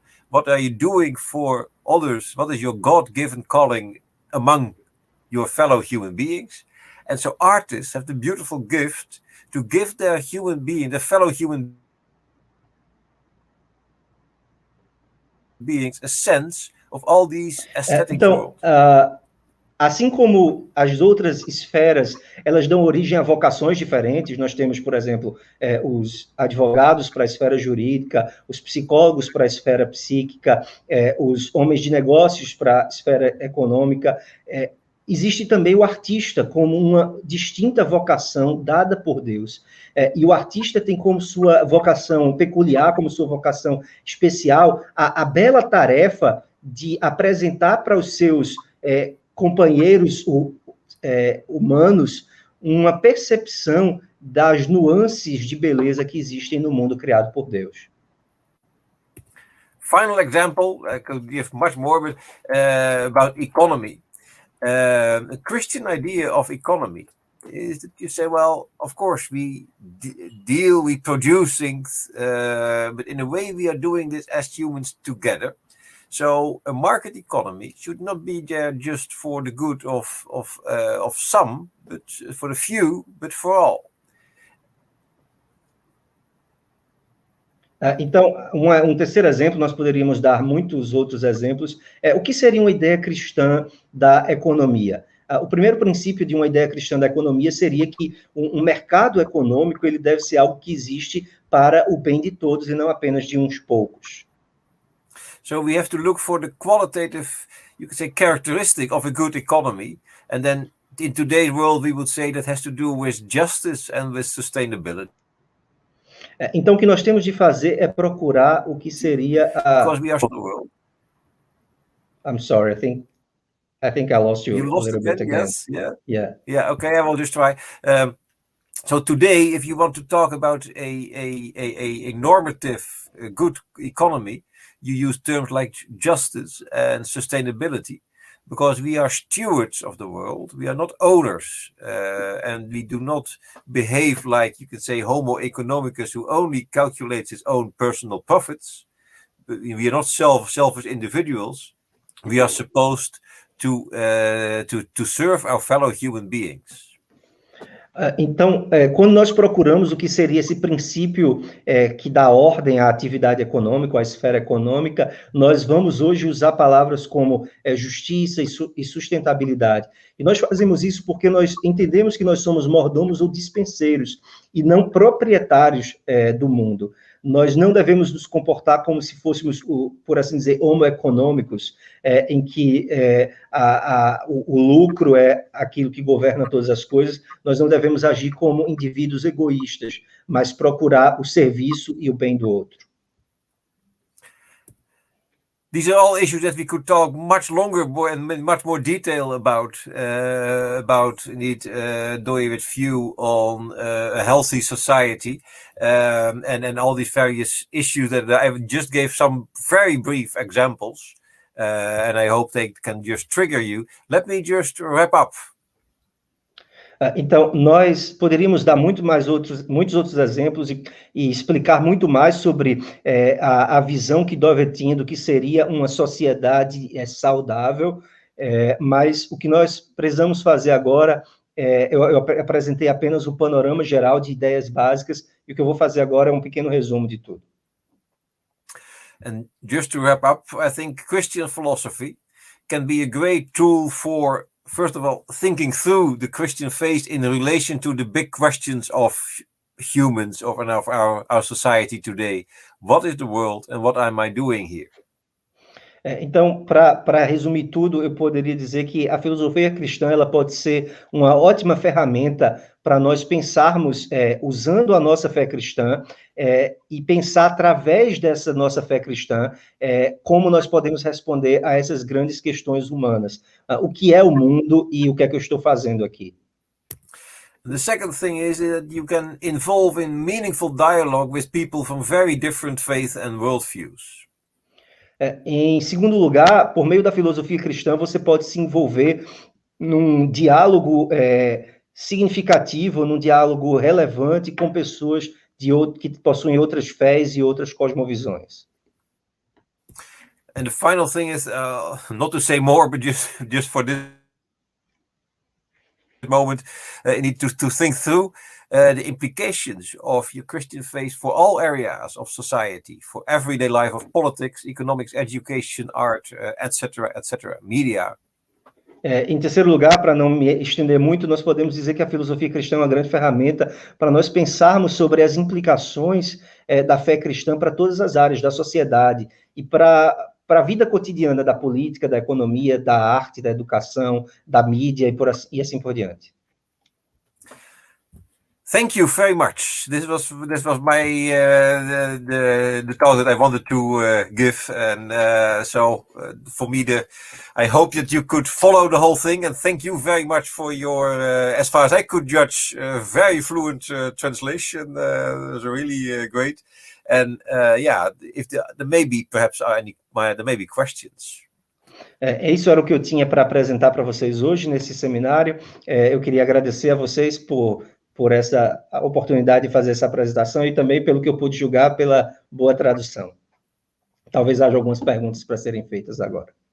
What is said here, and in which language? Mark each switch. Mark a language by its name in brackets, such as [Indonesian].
[English] What are you doing for others? What is your God-given calling among your fellow human beings? And so artists have the beautiful gift to give their fellow human beings a sense of all these aesthetic worlds. [Portuguese] Assim como as outras esferas, elas dão origem a vocações diferentes. Nós temos, por exemplo, os advogados para a esfera jurídica, os psicólogos para a esfera psíquica, os homens de negócios para a esfera econômica. Existe também o artista como uma distinta vocação dada por Deus. E o artista tem como sua vocação peculiar, como sua vocação especial, a bela tarefa de apresentar para os seus companheiros humanos uma percepção das nuances de beleza que existem no mundo criado por Deus. [English] Final example, I could give much more, but about economy. A Christian idea of economy is that you say, well, of course we produce things, but in a way we are doing this as humans together. So a market economy should not be there just for the good of some, but for the few, but for all. [Portuguese] Então, um terceiro exemplo, nós poderíamos dar muitos outros exemplos. O que seria uma ideia cristã da economia? O primeiro princípio de uma ideia cristã da economia seria que um mercado econômico ele deve ser algo que existe para o bem de todos e não apenas de uns poucos. [English] So we have to look for the qualitative, you could say, characteristic of a good economy, and then in today's world we would say that has to do with justice and with sustainability. [Portuguese] Então, o que nós temos de fazer é procurar o que seria [English] Because we are the world. I'm sorry, I think I lost you a little bit again. Yes, yeah. Okay, I will just try. So today, if you want to talk about a normative, good economy, you use terms like justice and sustainability, because we are stewards of the world. We are not owners, and we do not behave like, you could say, Homo economicus, who only calculates his own personal profits. We are not selfish individuals. We are supposed to serve our fellow human beings. [Portuguese] Então, quando nós procuramos o que seria esse princípio que dá ordem à atividade econômica, à esfera econômica, nós vamos hoje usar palavras como justiça e sustentabilidade. E nós fazemos isso porque nós entendemos que nós somos mordomos ou dispenseiros e não proprietários do mundo. Nós não devemos nos comportar como se fôssemos, por assim dizer, homo econômicos, em que o lucro é aquilo que governa todas as coisas. Nós não devemos agir como indivíduos egoístas, mas procurar o serviço e o bem do outro. [English] These are all issues that we could talk much longer and in much more detail about indeed Doiwit's view on a healthy society, and all these various issues that I just gave some very brief examples, and I hope they can just trigger you. Let me just wrap up. [Portuguese] Então, nós poderíamos dar muitos outros exemplos e explicar muito mais sobre a visão que Govert tinha do que seria uma sociedade saudável, mas o que nós precisamos fazer agora, eu apresentei apenas um panorama geral de ideias básicas, e o que eu vou fazer agora é um pequeno resumo de tudo. [English] And just to wrap up, I think Christian philosophy can be a great tool for, first of all, thinking through the Christian faith in relation to the big questions of humans, of our society today. What is the world and what am I doing here? [Portuguese] Então, para resumir tudo, eu poderia dizer que a filosofia cristã ela pode ser uma ótima ferramenta para nós pensarmos, usando a nossa fé cristã, e pensar através dessa nossa fé cristã, como nós podemos responder a essas grandes questões humanas. O que é o mundo e o que é que eu estou fazendo aqui? [English] The second thing is that you can involve in meaningful dialogue with people from very different faith and worldviews. [Portuguese] Em segundo lugar, por meio da filosofia cristã, você pode se envolver num diálogo significativo, num diálogo relevante com pessoas que possuem outras fés e outras cosmovisões. [English] And the final thing is, not to say more, but just for this moment, you need to think through the implications of your Christian faith for all areas of society, for everyday life of politics, economics, education, art, etc., etc., media. [Portuguese] Em terceiro lugar, para não me estender muito, nós podemos dizer que a filosofia cristã é uma grande ferramenta para nós pensarmos sobre as implicações da fé cristã para todas as áreas da sociedade e para a vida cotidiana da política, da economia, da arte, da educação, da mídia e assim por diante. [English] Thank you very much. This was my the talk that I wanted to give, and so for me, I hope that you could follow the whole thing. And thank you very much for your, as far as I could judge, very fluent translation. It was really great. And if there may be perhaps there may be questions. [Portuguese] Isso era o que eu tinha para apresentar para vocês hoje nesse seminário. Eu queria agradecer a vocês por essa oportunidade de fazer essa apresentação e também pelo que eu pude julgar pela boa tradução. Talvez haja algumas perguntas para serem feitas agora.